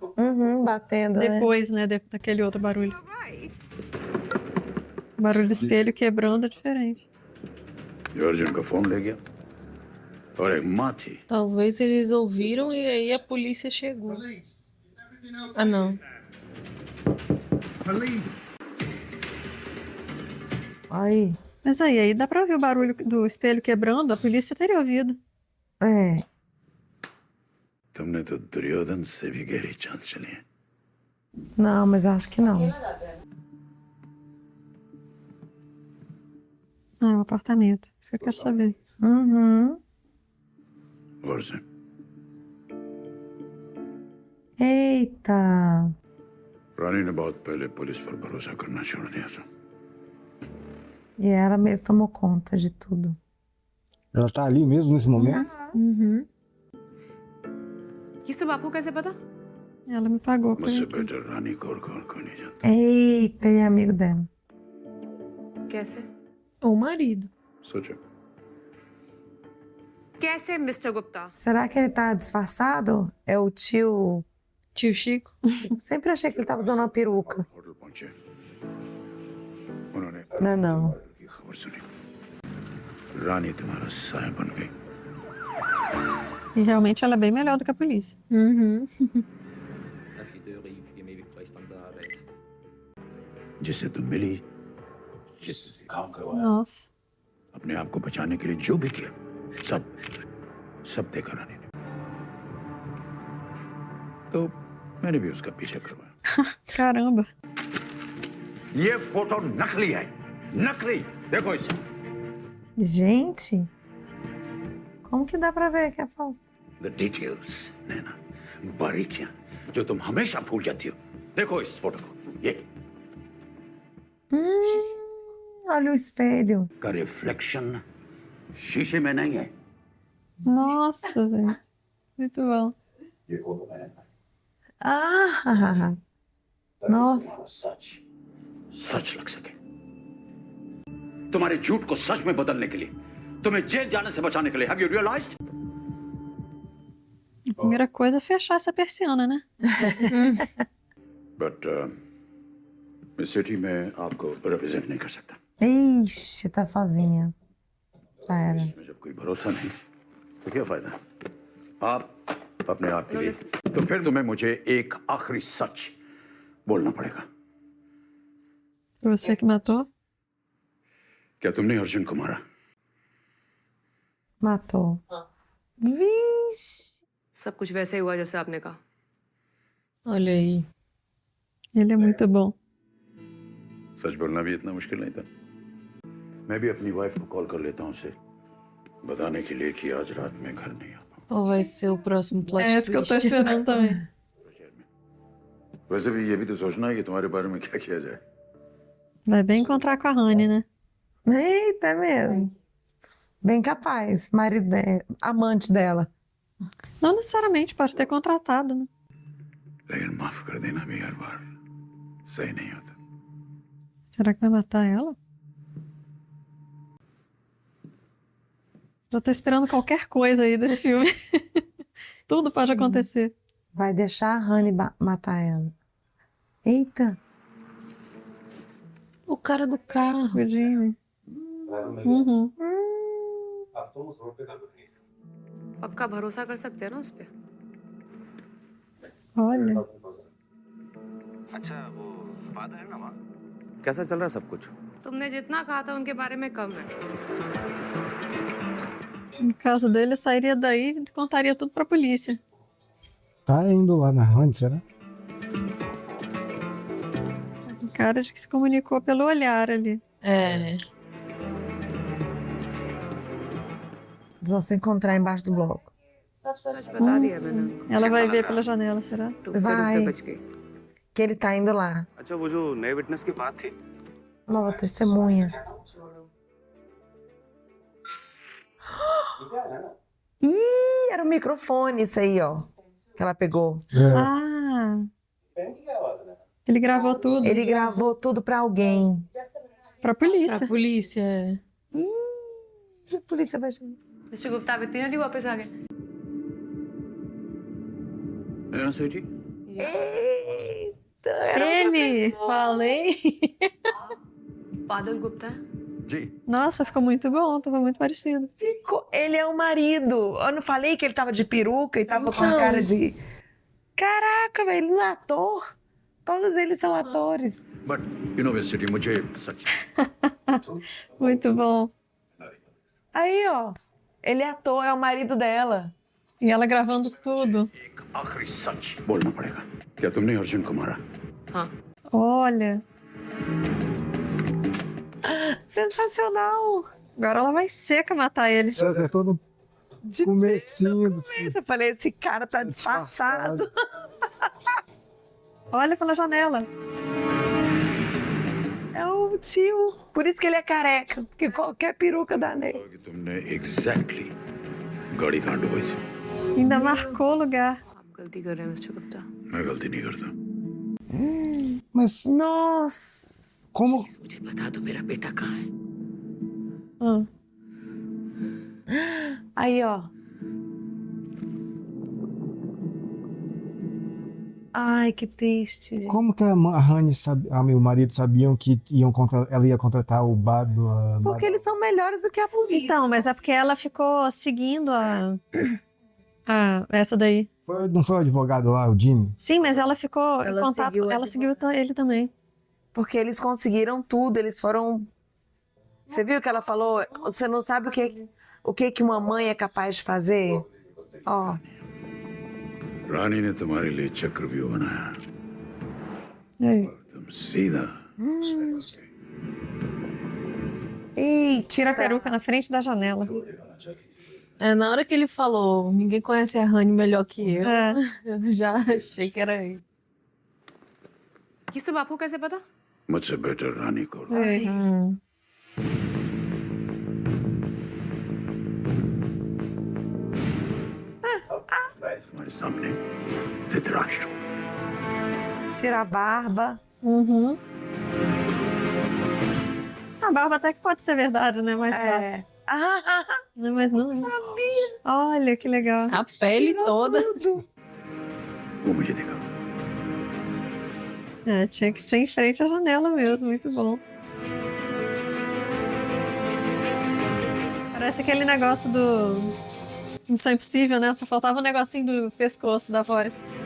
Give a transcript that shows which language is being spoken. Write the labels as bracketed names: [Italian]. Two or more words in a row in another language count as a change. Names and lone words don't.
[Portuguese] Uhum, batendo. Depois, né? Daquele outro barulho. O barulho do espelho quebrando é diferente. [Hindi] अर्जुन का फोन ले गया और एक माँ थी [Portuguese] Talvez eles ouviram e aí a polícia chegou. Ah, não. Aí. Mas aí dá pra ouvir o barulho do espelho quebrando, a polícia teria ouvido. É. [Hindi] तुमने तो दुर्योधन से भी गहरी चाल चली है [Portuguese] Não, mas eu acho que não. Ah, o apartamento. Isso que eu quero saber. Uhum. [Hindi] और से [Portuguese] Eita. [Hindi] रानी ने बहुत पहले पुलिस पर भरोसा करना छोड़ दिया था [Portuguese] E ela mesma tomou conta de tudo. Ela tá ali mesmo nesse momento? Uhum. [Hindi] ये सब आपको कैसे पता [Portuguese] Ela me pagou. [Hindi] मुझसे बेटर रानी को और कोई नहीं जानता [Portuguese] Eita, ele é amigo dela. [Hindi] कैसे [Portuguese] O marido. [Hindi] सोचो कैसे मिस्टर गुप्ता [Portuguese] Será que ele tá disfarçado? É o tio. Tio Chico? Sempre achei que ele tava usando uma peruca. [Hindi] होटल पहुंचे उन्होंने [Portuguese] Não, não. [Hindi] की खबर सुनी रानी तुम्हारा साया बन गई [Portuguese] E realmente ela é bem melhor do que a polícia. Uhum. Affideur est primé avec Christ under arrest. [Hindi] जिससे तुम मिली, जिससे काम करवाया, [Portuguese] Nossa. [Hindi] अपने आप को बचाने के लिए जो भी किया, सब देखा रानी ने। तो मैंने भी उसका पीछा करवाया। [Portuguese] Caramba. [Hindi] ये फोटो नकली है, नकली। देखो इसे। [Portuguese] Gente, como que dá pra ver que é falso? [English] The details, [Hindi] नैना, बारीकियां जो तुम हमेशा भूल जाती हो। देखो इस फोटो को, ये [Portuguese] Olha o espelho. [Hindi] का रिफ्लेक्शन शीशे में नहीं है। [Portuguese] Nossa, gente. Muito bom. [Hindi] ये फोटो मैंने [Portuguese] Ah, nossa. [Hindi] सच लग सके। तुम्हारे झूठ को सच में बदलने के लिए, तुम्हें जेल जाने से बचाने के लिए, [English] have you realized? [Portuguese] A primeira coisa é fechar essa persiana, né? [Hindi] But इस सिटी में आपको रिप्रेजेंट नहीं कर सकता। [Portuguese] Ixi, tá sozinha. Já era. [Hindi] इसमें जब कोई भरोसा नहीं, तो क्या फायदा? आप अपने आप के लिए, तो फिर तुम्हें मुझे एक आखिरी सच बोलना पड़ेगा। [Portuguese] Foi você que matou? [Hindi] क्या तुमने अर्जुन को मारा? [Portuguese] Matou. Vixe. [Hindi] सब कुछ वैसे ही हुआ जैसे आपने कहा। [Portuguese] Olha aí. Ele é muito bom. [Hindi] सच बोलना भी इतना मुश्किल नहीं था। मैं भी अपनी वाइफ को कॉल कर लेता हूँ उसे बताने के लिए कि आज रात में घर नहीं आ [Portuguese] Ou vai ser o próximo plot É esse que eu tô esperando também. [Hindi] वैसे भी ये भी तो सोचना है कि तुम्हारे बारे में क्या किया जाए। [Portuguese] Vai bem encontrar com a Honey, né? Eita, mesmo. Bem capaz. Marido dela, amante dela. Não necessariamente, pode ter contratado, né? [Hindi] लेकिन माफ कर देना भी हर बार सही नहीं होता। [Portuguese] Será que vai matar ela? Eu tô esperando qualquer coisa aí desse filme. Tudo pode acontecer. Vai deixar a Honey matar ela. Eita. O cara do carro. O Jimmy. Uhum. [Hindi] पक्का भरोसा कर सकते हैं ना उस पे? [Portuguese] Olha. [Hindi] अच्छा वो बात है ना वहाँ कैसा चल रहा है सब कुछ? तुमने जितना कहा था उनके बारे में कम है। [Portuguese] No caso dele, eu sairia daí e contaria tudo pra polícia. Tá indo lá na Honey, será? Cara de que se comunicou pelo olhar ali. É. Eles vão se encontrar embaixo do bloco. Ela vai ver pela janela, será? Vai. Que ele tá indo lá. [Hindi] अच्छा वो जो नए विटनेस की बात थी [Portuguese] Nova testemunha. Ih, era o microfone isso aí, ó. Que ela pegou. Ah! Ele gravou tudo. Ele gravou tudo pra alguém. Pra polícia. Pra polícia, é. A polícia vai chegar. [Hindi] मिस्टर गुप्ता आप इतनी जल्दी वापस आ गए? नैना सेठी [Portuguese] Eita, Ele! Falei. [Hindi] बादल गुप्ता है? जी [Portuguese] Nossa, ficou muito bom, tava muito parecido. Ficou. Ele é o marido. Eu não falei que ele tava de peruca e tava com a cara de. Caraca, velho, ele não é ator. Todos eles são atores. [English] but you know city [Hindi] मुझे सच [Portuguese] Muito bom. Aí, ó. Ele é ator, é o marido dela. E ela gravando tudo. [Hindi] एक आखिरी सच बोलना पड़ेगा। क्या तुमने अर्जुन को मारा? हाँ। [Portuguese] Olha. Sensacional. Agora ela vai seca matar ele. Você acertou no comecinho do filme. Eu falei, esse cara tá disfarçado. Olha pela janela. É o tio. Por isso que ele é careca. Porque qualquer peruca dá nele. [Hindi] कि तुमने एग्जैक्टली गाड़ी कहाँ डुबाई थी? [Portuguese] Ainda marcou o lugar. [Hindi] आप गलती कर रहे हैं मिस्टर गुप्ता। मैं गलती नहीं करता। [Portuguese] Mas Nossa. como? [Hindi] मुझे बता दो मेरा बेटा कहाँ है? [Portuguese] Ah. Aí, ó. Ai, que triste, gente. Como que a Honey e o marido sabiam que ela ia contratar o Bado? Porque eles são melhores do que a polícia. Então, mas é porque ela ficou seguindo essa daí. Não foi o advogado lá, o Jimmy? Sim, mas ela ficou em Ela contato. seguiu o Ela seguiu ele também. Porque eles conseguiram tudo, eles foram... Você viu que ela falou? Você não sabe o que uma mãe é capaz de fazer? Ó. [Hindi] रानी ने तुम्हारे लिए चक्रव्यूह बनाया। तुम सीधा Eita. [Portuguese] Tira a peruca na frente da janela. Na hora que ele falou, ninguém conhece a Honey melhor que eu, eu já achei que era ele. [Hindi] ये सब आपको कैसे पता? मुझसे बेटर रानी को तुम्हारे सामने धृतराष्ट्र [Portuguese] Tira a barba. A barba até que pode ser verdade, né? Mais fácil. Não, mas não. Sabia. Olha que legal. A pele toda. [Hindi] वो मुझे देखा। [Portuguese] Tinha que ser em frente à janela mesmo, muito bom. Parece aquele negócio do Missão Impossível, né? Só faltava um negocinho do pescoço da voz.